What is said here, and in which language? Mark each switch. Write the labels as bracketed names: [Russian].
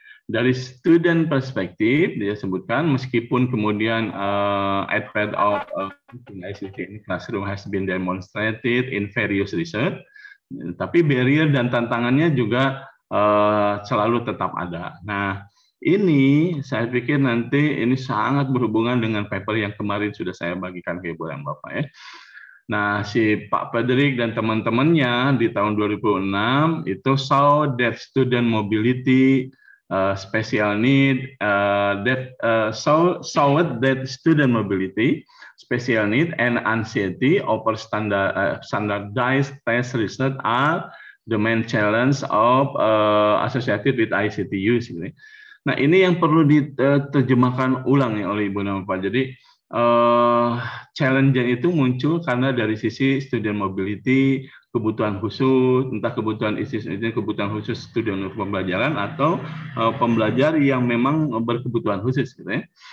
[Indonesian] Dari student perspektif, dia sebutkan meskipun kemudian [English] advent of ICT in classroom has been demonstrated in various research, [Indonesian] tapi barrier dan tantangannya juga selalu tetap ada. Nah, ini saya pikir nanti ini sangat berhubungan dengan paper yang kemarin sudah saya bagikan ke Ibu dan Bapak ya. Nah, si Pak Frederick dan teman-temannya di tahun 2006 itu [English] saw that student mobility, special need, saw that student mobility, special need, and anxiety over standardized test result are the main challenge of associated with ICT use. [Indonesian] Nah, ini yang perlu diterjemahkan ulang ya oleh Ibu dan Bapak. Jadi challenge itu muncul karena dari sisi student mobility, kebutuhan khusus, entah kebutuhan kebutuhan khusus student pembelajaran atau pembelajar yang memang berkebutuhan khusus, gitu ya.